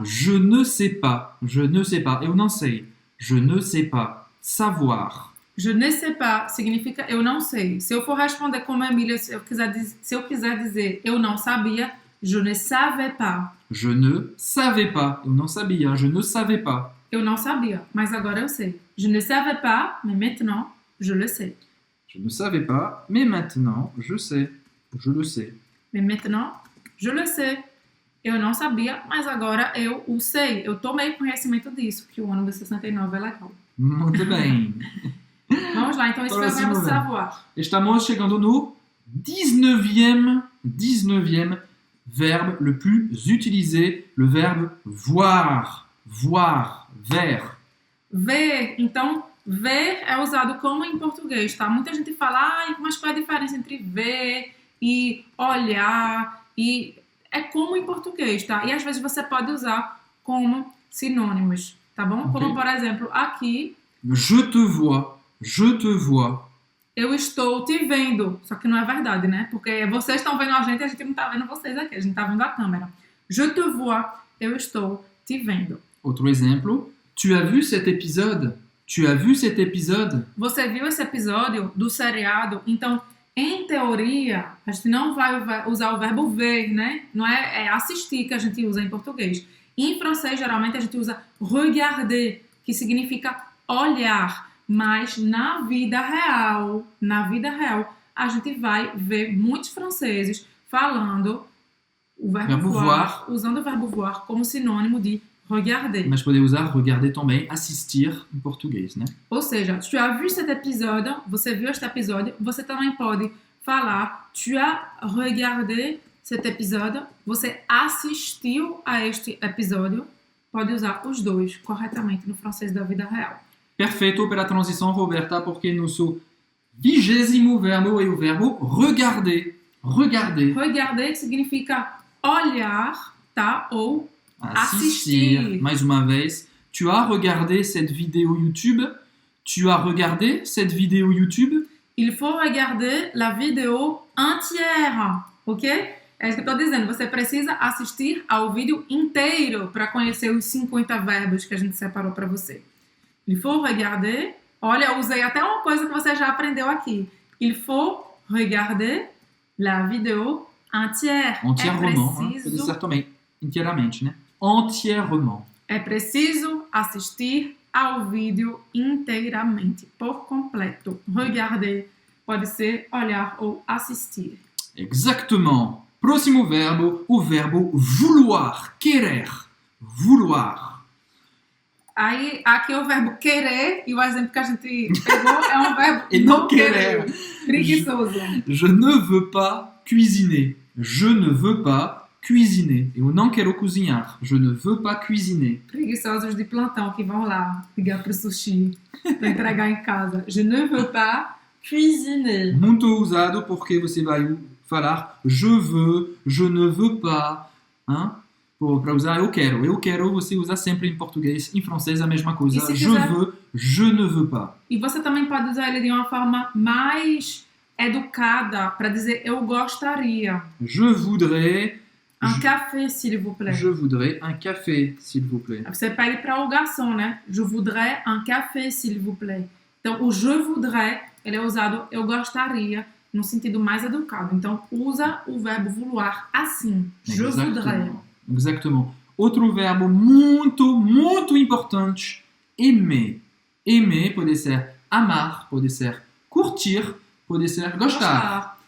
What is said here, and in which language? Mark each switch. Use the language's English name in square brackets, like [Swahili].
[French] Je ne sais pas. Je ne sais pas. [Portuguese] Eu não sei. [French] Je ne sais pas. Savoir. Je ne sais pas [Portuguese] significa eu não sei. Se eu for responder como a Emília, se eu quiser dizer eu não sabia, [French] je ne savais pas. Je ne savais pas. [Portuguese] Eu não sabia. [French] Je ne savais pas. [Portuguese] Eu não sabia, mas agora eu sei. [French] Je ne savais pas, mais maintenant, je le sais. Je ne savais pas, mais maintenant, je sais. Je le sais. Mais maintenant, je le sais. [Portuguese] Eu não sabia, mas agora eu o sei. Eu tomei conhecimento disso, que o ônibus 69 é legal. Muito bem. Vamos lá, então esse foi o verbo savoir. Estamos chegando no [French] 19e verbe le plus utilisé, le verbe voir. Voir, ver. [Portuguese] Ver, então, ver é usado como em português, tá? Muita gente fala, mas qual é a diferença entre ver e olhar? E é como em português, tá? E às vezes você pode usar como sinônimos, tá bom? Okay. Como, por exemplo, aqui... [French] Je te vois. Je te vois. [Portuguese] Eu estou te vendo. Só que não é verdade, né? Porque vocês estão vendo a gente e a gente não está vendo vocês aqui. A gente está vendo a câmera. [French] Je te vois. [Portuguese] Eu estou te vendo. Outro exemplo. [French] Tu as vu cet épisode? Tu as vu cet épisode? [Portuguese] Você viu esse episódio do seriado? Então, Em teoria, a gente não vai usar o verbo ver, né? Não é assistir que a gente usa em português. Em francês, geralmente, a gente usa regarder, que significa olhar. Mas na vida real, a gente vai ver muitos franceses falando o verbo voir, usando o verbo voir como sinônimo de regarder. Mas poder usar regarder também, assistir em português, né? Ou seja, [French] tu as vu cet épisode, [Portuguese] você viu este episódio, você também pode falar [French] tu as regardé cet épisode, [Portuguese] você assistiu a este episódio, pode usar os dois corretamente no francês da vida real. Perfeito pela transição, Roberta, porque nosso 20º verbo é o verbo regarder. [French] Regarder. [Portuguese] Regarder que significa olhar, tá? Ou Assistir. assistir. Mais uma vez, [French] tu as regardé cette vidéo YouTube? Tu as regardé cette vidéo YouTube? Il faut regarder la vidéo entière, ok? [Portuguese] É isso que eu estou dizendo. Você precisa assistir ao vídeo inteiro para conhecer os 50 verbos que a gente separou para você. [French] Il faut regarder. [Portuguese] Olha, eu usei até uma coisa que você já aprendeu aqui. [French] Il faut regarder la vidéo entière. Entièrement. [Portuguese] É preciso, Certamente. Inteiramente, né? Entièrement. é preciso assistir ao vídeo inteiramente, por completo. Regarder pode ser olhar ou assistir. [French] Exactement. [Portuguese] Próximo verbo, o verbo vouloir, querer. Vouloir. Aí, aqui é o verbo querer, e o exemplo que a gente pegou é um verbo E não querer. Preguiçoso. [French] Je ne veux pas cuisiner. Je ne veux pas cuisiner. [Portuguese] Eu não quero cozinhar. [French] Je ne veux pas cuisiner. [Portuguese] Preguiçosos de plantão que vão lá ligar pro sushi para entregar em casa. [French] Je ne veux pas cuisiner. [Portuguese] Muito usado porque você vai falar [French] je veux, je ne veux pas. [Portuguese] Hein? Para usar eu quero. Eu quero você usa sempre em português. Em francês a mesma coisa. E se [French] Je [Portuguese] quiser- [French] veux, je ne veux pas. [Portuguese] E você também pode usar ele de uma forma mais educada para dizer eu gostaria. [French] Je voudrais, Un café, s'il vous plaît. je voudrais un café, s'il vous plaît. [Portuguese] Você pede para o garçom, né? [French] Je voudrais un café, s'il vous plaît. [Portuguese] Então, o [French] je voudrais, [Portuguese] ele é usado eu gostaria, no sentido mais educado. Então, usa o verbo vouloir assim. [French] Je voudrais. Exactement. [Portuguese] Outro verbo muito, muito importante, aimer. Aimer pode ser amar, pode ser curtir, pode ser gostar.